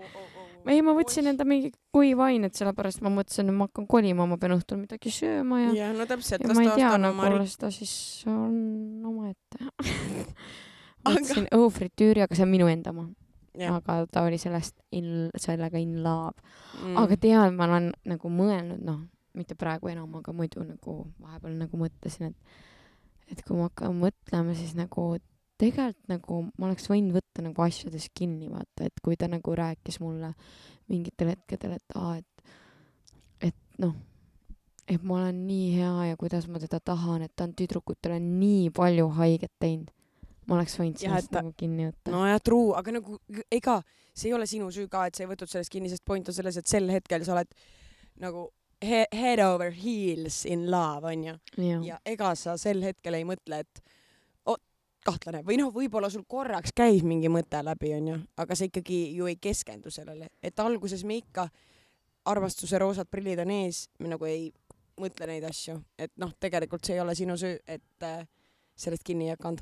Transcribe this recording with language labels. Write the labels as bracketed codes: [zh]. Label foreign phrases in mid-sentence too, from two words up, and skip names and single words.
[et] Ei, ma võtsin enda mingi kuivainet, sellepärast ma mõtlesin, et ma hakkan kolima, ma pean õhtul midagi sööma ja... Ja, no täpselt. Ja ma ei tea, nagu seda siis on oma ette. Võtsin õufritüüri, aga see on minu enda oma. Aga ta oli sellega [en] in love. [et] Aga tead, ma olen nagu mõelnud, noh, mitte praegu enam, aga muidu nagu vahepeal nagu mõtlesin, et kui ma hakkan mõtlema, siis nagu tegelikult nagu ma oleks võinud võtta nagu asjades kinni, vaata, et kui ta nagu rääkis mulle mingitel hetkedel, et noh, et ma olen nii hea ja kuidas ma teda tahan, et ta on tüdrukutele nii palju haiget teinud. Ma oleks võinud sellest nagu kinni võtta. No ja true, aga nagu ega see ei ole sinu süü ka, et sa ei võtud sellest kinni, sest point on selles, et sel hetkel sa oled nagu [en] head over heels in love, [et] on ju. Ja ega sa sel hetkel ei mõtle, et kahtlane. Või noh, võib-olla sul korraks käis mingi mõte läbi, on ju, aga sa ikkagi ju ei keskendu sellele. Et alguses me ikka armastuse roosad prillid on ees, me nagu ei mõtle neid asju. Et noh, tegelikult see ei ole sinu süü, et sellest kinni ei hakanud.